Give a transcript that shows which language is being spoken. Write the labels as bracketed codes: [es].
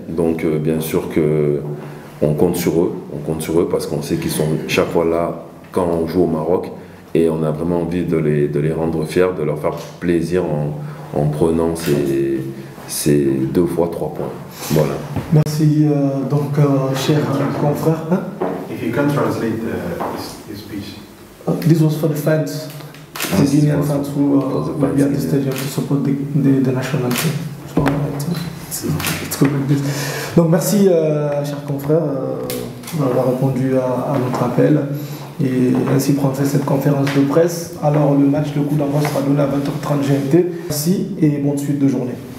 [fr] Donc bien sûr qu'on compte sur eux parce qu'on sait qu'ils sont chaque fois là quand on joue au Maroc. Et on a vraiment envie de les rendre fiers, de leur faire plaisir en prenant ces 2 fois 3 points. Voilà. Merci donc chers confrères. Hein? [en] If you can translate his speech. This was for the fans, the Guinean fans who will be at the stadium to support the national team. So it's good like this. [fr] Donc merci chers confrères d'avoir répondu à notre appel. Et ainsi prendre fait cette conférence de presse. Alors le match, le coup d'envoi sera donné à 20h30 GMT. Merci et bonne suite de journée.